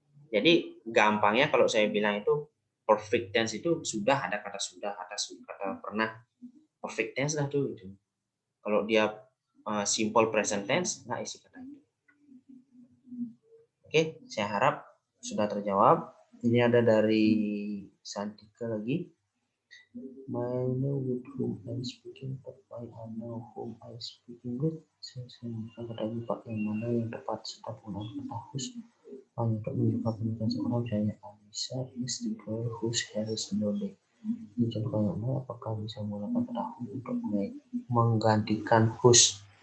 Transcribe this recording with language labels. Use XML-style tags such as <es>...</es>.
<id>Jadi gampangnya kalau saya bilang itu perfect tense itu sudah ada kata sudah, kata pernah. Perfect tense lah tuh. Kalau dia simple present tense, nggak isi kata itu. Oke, saya harap sudah terjawab. Ini ada dari Santika lagi.</id> <en>I know with whom I speaking, but I know whom I speaking with.</en> <id>Saya bukan kata lipat yang mana yang tepat serta penggunaan kata whose. Hanya untuk menunjukkan pendidikan seorang, misalnya</id> <en>Alisa is the girl whose hair is blonde.</en> <id>Ini contoh yang mana, apakah bisa menggunakan kata who untuk menggantikan whose?</id>